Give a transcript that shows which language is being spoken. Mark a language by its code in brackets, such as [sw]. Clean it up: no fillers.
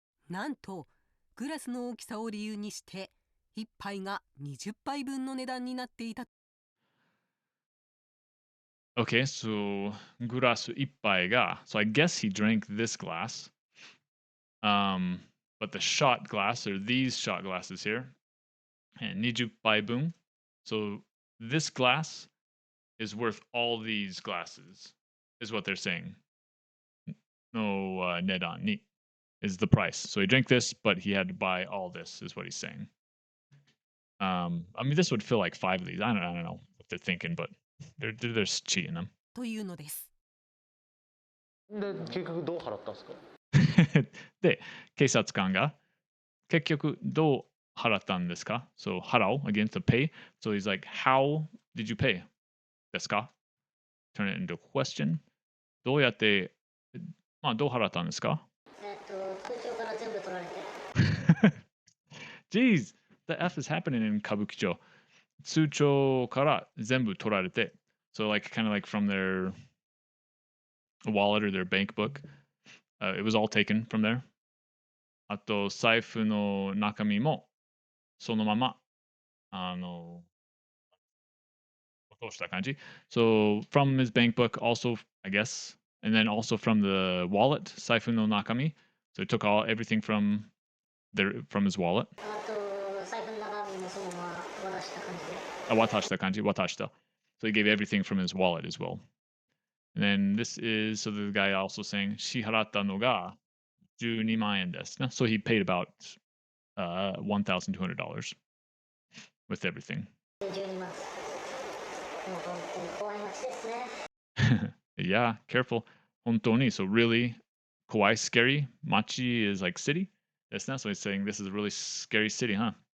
[ja] なんとグラスの大きさを理由にして1杯が20杯分の値段になっていた。 [en] Okay, so [ja] グラス1杯が [en] so I guess he drank this glass. But the shot glass, or these shot glasses here, and [ja] 20杯分. [en] So this glass is worth all these glasses, is what they're saying. No, [ja] 値段に [en] is the price. So he drank this, but he had to buy all this, is what he's saying. I mean, this would fill like 5 of these. I don't know what they're thinking, but they're cheating them. [ja] というのです。で、結局どう払ったんですか？で、警察官が結局どう払ったんですか? [en] So 払う again to pay. So he's like, how did you pay? [ja] ですか? [en] Turn it into a question. [ja] どうやってどう払ったんですか? 空調から全部取られて。 [en] Jeez, the F is happening in kabukicho. [ja] 通帳から全部取られて. [en] So like kind of like from their wallet or their bank book. It was all taken from there. [ja] あと財布の中身もそのまま落とした感じ. [en] So from his bank book also, I guess, and then also from the wallet, [ja] 財布の中身. [en] So he took everything from his wallet. [ja] あと財布の中身もそのまま渡した感じで。渡した感じ、渡した. [en] So he gave everything from his wallet as well. And then this is, so the guy also saying, [ja] 支払ったのが12万円ですね. [en] So he paid about $1,200. with everything. [ja] 12万。もう本当に怖い街ですね。 [en] Yeah, careful. 本当に so really kawaii, scary. Machi is like city. That's not so he's saying this is a really scary city, huh?